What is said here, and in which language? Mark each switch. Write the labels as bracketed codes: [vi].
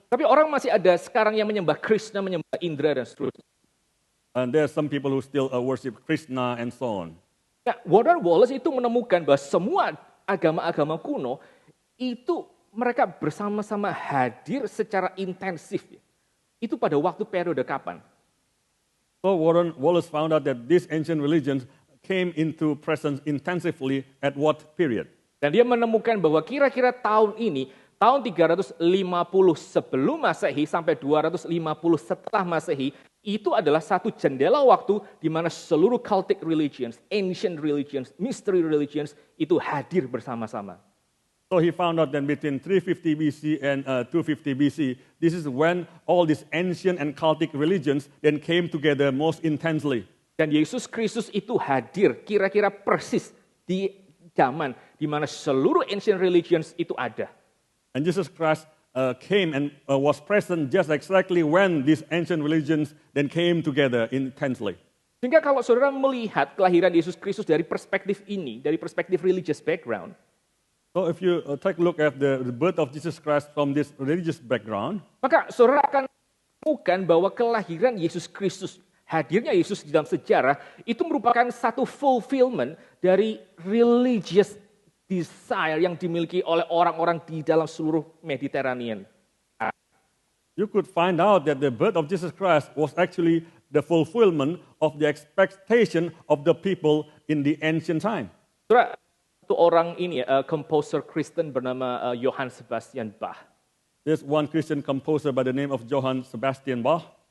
[id] Tapi orang masih ada sekarang yang menyembah Krishna, menyembah Indra, dan seterusnya. [en] And there are some people who still worship Krishna and so on. [id] Nah, Warner Wallace itu menemukan bahwa semua agama-agama kuno itu mereka bersama-sama hadir secara intensif. Itu pada waktu periode kapan? [en] So Warren Wallace found out that these ancient religions came into presence intensively at what period? [id] Dan dia menemukan bahwa kira-kira tahun ini, tahun 350 sebelum Masehi sampai 250 setelah Masehi, itu adalah satu jendela waktu di mana seluruh [en] cultic religions, ancient religions, mystery religions [id] itu hadir bersama-sama. [en] So he found out that between 350 BC and 250 BC, this is when all these ancient and cultic religions then came together most intensely. [id] Dan Yesus Kristus itu hadir kira-kira persis di zaman di mana seluruh ancient religions itu ada. [en] And Jesus Christ came and was present just exactly when these ancient religions then came together intensely. [id] Sehingga kalau saudara melihat kelahiran Yesus Kristus dari perspektif ini, dari perspektif religious background, [en] so if you take a look at the birth of Jesus Christ from this religious background, [id] maka saudara akan menemukan bahwa kelahiran Yesus Kristus, hadirnya Yesus di dalam sejarah, itu merupakan satu fulfillment dari religious desire yang dimiliki oleh orang-orang di dalam seluruh Mediterranean. [en] You could find out that the birth of Jesus Christ was actually the fulfillment of the expectation of the people in the ancient time. [id] Saudara, itu orang ini, composer Kristen bernama Johann Sebastian Bach. [en] There's one Christian composer by the name of Johann Sebastian Bach.